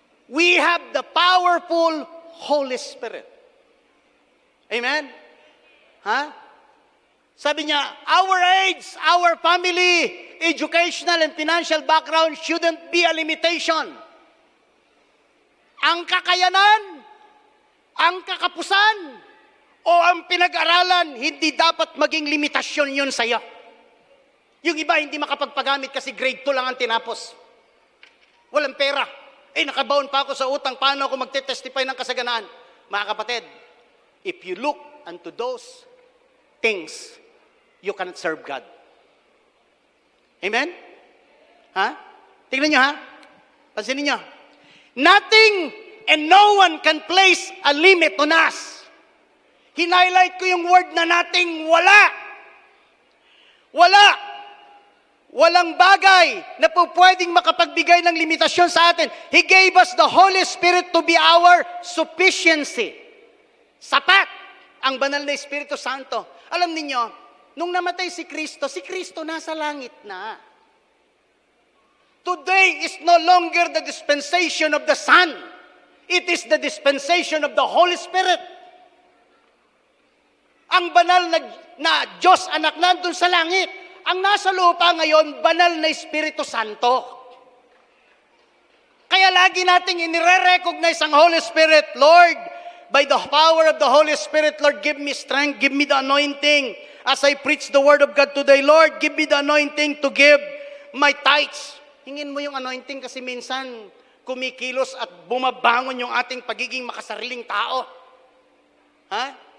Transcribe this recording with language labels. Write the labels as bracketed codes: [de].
[en] We have the powerful Holy Spirit. Amen? Ha? [tl] Sabi niya, [en] our age, our family, educational and financial background shouldn't be a limitation. [tl] Ang kakayanan, ang kakapusan, o ang pinag-aralan, hindi dapat maging limitasyon yun sa'yo. Yung iba, hindi makapagpagamit kasi grade 2 lang ang tinapos. Walang pera. Nakabaon pa ako sa utang, paano ako magte-testify ng kasaganaan? Mga kapatid, [en] if you look unto those things, you cannot serve God. [tl] Amen? Ha? Tingnan nyo ha? Pansinin nyo. [en] Nothing and no one can place a limit on us. [tl] Hinighlight ko yung word na nating wala. Wala. Walang bagay na po pwedeng makapagbigay ng limitasyon sa atin. [en] He gave us the Holy Spirit to be our sufficiency. [tl] Sapat ang banal na Espiritu Santo. Alam niyo, nung namatay si Kristo nasa langit na. [en] Today is no longer the dispensation of the Son. It is the dispensation of the Holy Spirit. [tl] Ang banal na Diyos anak nandun sa langit. Ang nasa lupa ngayon, banal na Espiritu Santo. Kaya lagi nating inire-recognize ang Holy Spirit. [en] Lord, by the power of the Holy Spirit, Lord, give me strength, give me the anointing. As I preach the Word of God today, Lord, give me the anointing to give my tithes. [tl] Hingin mo yung anointing kasi minsan kumikilos at bumabangon yung ating pagiging makasariling tao. Ha?